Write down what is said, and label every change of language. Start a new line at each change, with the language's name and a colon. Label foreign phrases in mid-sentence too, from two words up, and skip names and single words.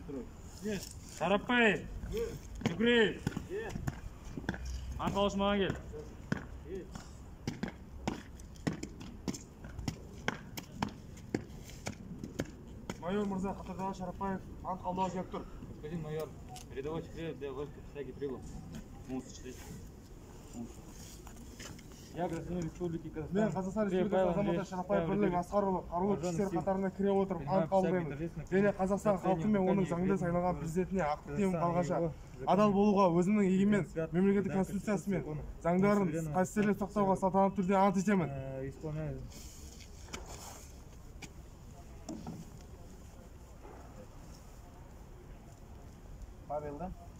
Kazakh: Шарапбаев, Жүгіреев, Аңқау Жұмағангел. Майор Мырза, Қатардағы Шарапбаев, ант қабылдау келіп тұр.
Russian: Господин майор, рядовой Жүгіреев для воинской присяги прибыл. Я, гражданин Республики Казахстан.
Kazakh: Мен Қазақстан Республикасы азаматы Шарапбаев бірлік асқарұлы қарулы күштер қатарына кіре отырып ант қабылдаймын. Және Қазақстан халқы мен оның заңды сайланған президентіне ақтық темім қалғанша адал болуға, өзімнің егемен мемлекеттік конституциясы мен заңдарын қастерлеп сақтауға салтанатты түрде ант етемін.
Russian: Павел, да?